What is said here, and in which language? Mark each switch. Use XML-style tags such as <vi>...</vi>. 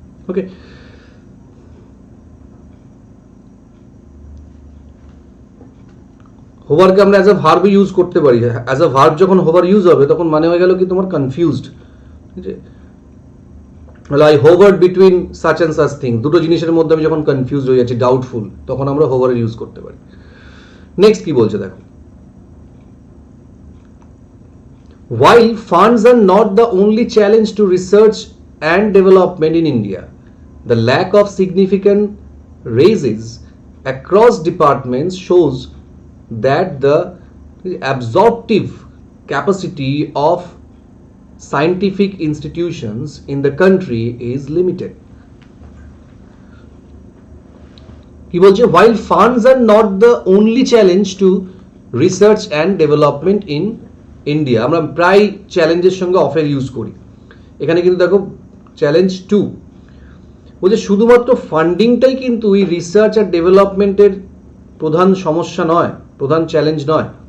<bn>ওকে, হোভারকে আমরা as a verb use করতে পারি। অ্যাজ আ ভার্ব যখন হোভার ইউজ হবে, তখন মানে হয়ে গেল কি তোমার কনফিউজড, ঠিক আছে,</bn> <en>I hovered between such and such thing,</en> <bn>দুটো জিনিসের মধ্যে আমি যখন কনফিউজ হয়ে যাচ্ছি, ডাউটফুল, তখন আমরা হোভারের ইউজ করতে পারি। নেক্সট কি বলছে দেখো,</bn> <en>while funds are not the only challenge to research and development in India, the lack of significant raises across departments shows that the absorptive capacity of scientific institutions in the country is limited.</en> <bn>He বলছে,</bn> <en>while funds are not the only challenge to research and development in</en> <bn>India, আমরা প্রায় চ্যালেঞ্জের সঙ্গে অফের use করি, এখানে কিন্তু দেখো চ্যালেঞ্জ 2 বলছে, শুধুমাত্র ফান্ডিংটাই কিন্তু এই রিসার্চ আর ডেভেলপমেন্টের প্রধান সমস্যা নয়, প্রধান চ্যালেঞ্জ নয়।</bn>